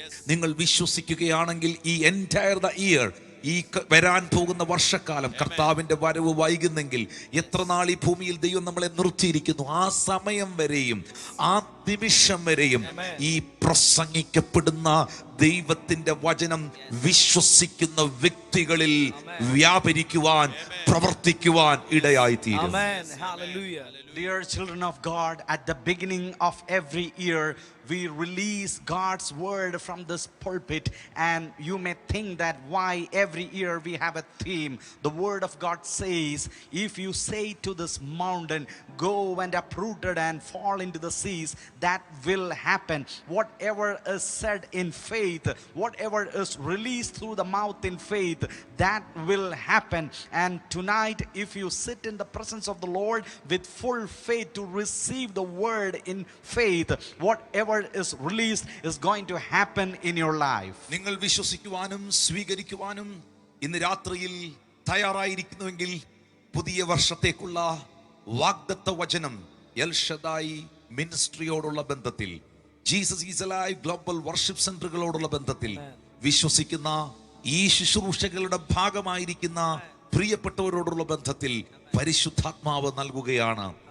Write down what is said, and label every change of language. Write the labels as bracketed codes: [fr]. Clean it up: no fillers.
[ml] നിങ്ങൾ വിശ്വസിക്കുകയാണെങ്കിൽ ഈ [en] entire the year, [ml] ഈ വരാൻ പോകുന്ന വർഷക്കാലം, കർത്താവിന്റെ വരവ് വൈകുന്നെങ്കിൽ എത്ര നാൾ ഈ ഭൂമിയിൽ ദൈവം നമ്മളെ നിർത്തിയിരിക്കുന്നു, ആ സമയം വരെയും ആ നിമിഷം വരെയും ഈ പ്രസംഗിക്കപ്പെടുന്ന ദൈവത്തിന്റെ വചനം വിശ്വസിക്കുന്ന വ്യക്തികളിൽ വ്യാപരിക്കുവാൻ, പ്രവർത്തിക്കുവാൻ ഇടയായിത്തീരും. [en] Dear children of God, at the beginning of every year we release God's word from this pulpit, and you may think that why every year we have a theme. The word of God says, if you say to this mountain, go and uprooted and fall into the seas, that will happen. Whatever is said in faith, whatever is released through the mouth in faith, that will happen. And tonight, if you sit in the presence of the Lord with full faith to receive the word in faith, whatever is released is going to happen in your life. [ml] നിങ്ങൾ വിശ്വസിക്കുവാനും സ്വീകരിക്കുവാനും ഇന്ന് രാത്രിയിൽ തയ്യാറായിരിക്കുന്നുവെങ്കിൽ പുതിയ വർഷത്തേക്കുള്ള വാഗ്ദത്ത വചനം El Shaddai മിനിസ്ട്രിയോടുള്ള ബന്ധത്തിൽ, Jesus is alive global worship സെന്ററുകളോടുള്ള ബന്ധത്തിൽ വിശ്വസിക്കുന്ന ഈ ശുശ്രൂഷകളുടെ ഭാഗമായിരിക്കുന്ന പ്രിയപ്പെട്ടവരോടുള്ള ബന്ധത്തിൽ പരിശുദ്ധാത്മാവ് നൽകുകയാണ്.